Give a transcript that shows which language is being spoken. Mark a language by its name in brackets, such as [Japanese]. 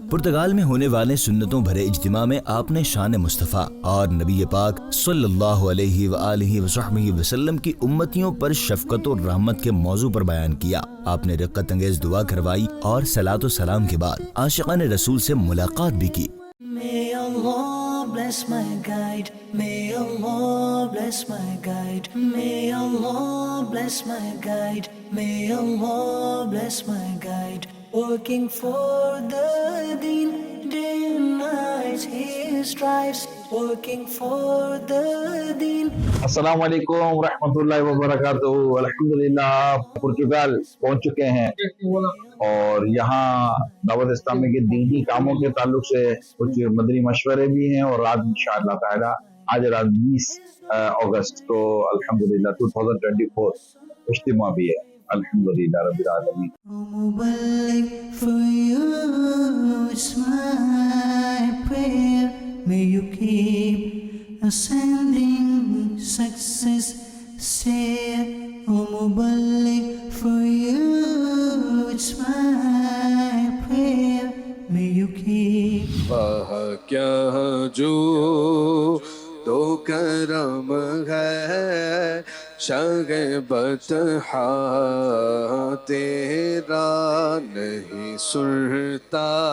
[Urdu] پرتگال میں ہونے والے سنتوں بھرے اجتماع میں آپ نے شان مصطفیٰ اور نبی پاک صلی اللہ علیہ وآلہ وصحبہ وسلم کی امتیوں پر شفقت و رحمت کے موضوع پر بیان کیا. آپ نے رقت انگیز دعا کروائی اور صلاۃ و سلام کے بعد عاشقان رسول سے ملاقات بھی کی. [English] May Allah bless my guide. May Allah bless my guide. May Allah bless my guide. May Allah bless my guide. Working for the deen, day and night he strives. Working for the deen. [Arabic] السلام علیکم ورحمۃ اللہ وبرکاتہ. [Urdu] الحمدللہ پرتگال پہنچ چکے ہیں اور یہاں دعوت اسلامی کے دینی کاموں کے تعلق سے کچھ مدنی مشورے بھی ہیں, اور آج انشاءاللہ تعالی آج رات 20 اگست کو الحمدللہ 2024 اجتماع بھی ہے. [Arabic] الحمدللہ رب العالمین. [Urdu] مبلغ [English] for you it's my prayer. May you keep ascending success. Say O Muballigh, for you it's my prayer. May you keep [Urdu] وہاں کیا جو تو کرم ہے شاہ بطحا تیرا نہیں سنتا